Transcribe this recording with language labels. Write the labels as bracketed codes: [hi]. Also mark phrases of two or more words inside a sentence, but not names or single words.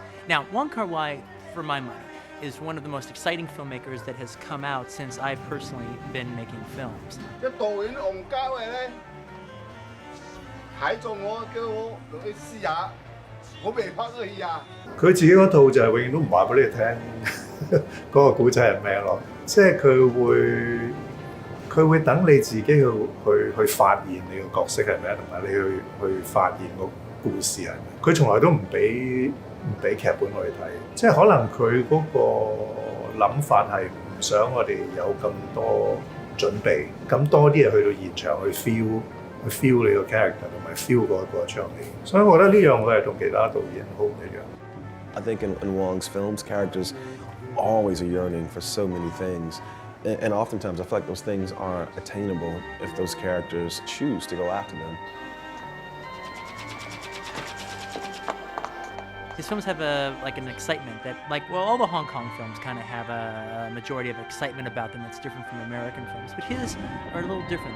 [en] Now, Wong Kar-wai, for my money, is one of the most exciting filmmakers that has come out since I've personally been making films. [yue] 即導演洪家衞咧睇中我，叫我去試下，我未拍過戲啊。佢自己嗰套就係永遠都唔話俾你聽嗰個古仔係咩咯，即係佢會等你自己去發現你個角色係咩，同埋你去發現個故事係咩。佢從來都唔俾劇本我哋睇，即係可能佢嗰個諗法係唔想我哋有咁多準備，咁多啲嘢去到現場去 feel 你個 character 同埋 feel 嗰場戲，所以我覺得呢樣我係同其他導演好唔一樣。 [en] I think in Wong's films, characters always are yearning for so many things. And oftentimes I feel like those things aren't attainable if those characters choose to go after them. His films have an excitement that, all the Hong Kong films kind of have a majority of excitement about them that's different from American films, but his are a little different.